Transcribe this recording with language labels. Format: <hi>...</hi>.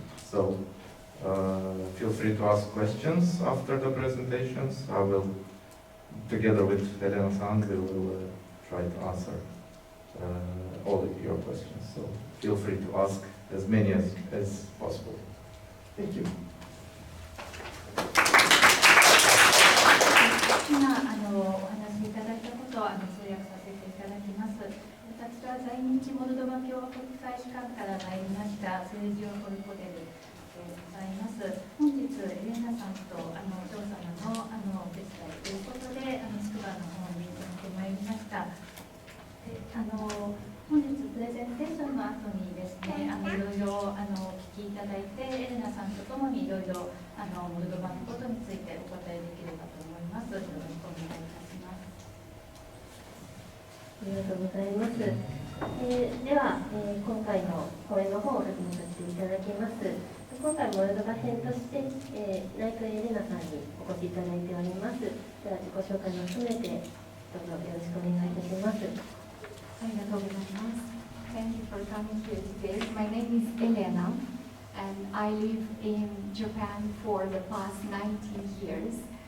<en>So feel free to ask questions after the presentations. I will, together with Erena's son, we will try to answer all of your questions. So feel free to ask as many as possible. Thank you.</en> <ja>今お話しいただいたことを通訳させていただきます。私は在日モルドバ共和国大使館から参りましたセルジオ・ホルコデルでございます。本日エレナさんとお嬢様のお手伝いということでつくばの方に行ってまいりました。で本日プレゼンテーションの後にですね、いろいろお聞きいただいて、エレナさんとともにいろいろモルドバのことについてお答えできればと思います。よろしくお願いいたします。ありがとうございます。では、今回の講演の方を始めさせていただきます。今回モルドバ編として、内藤エレナさんにお越しいただいております。では自己紹介も含めてどうぞよろしくお願いいたします。ありがとうございます。</ja> <en>Thank you for coming here today. My name is Elena, and I live in Japan for the past 19 years.</en>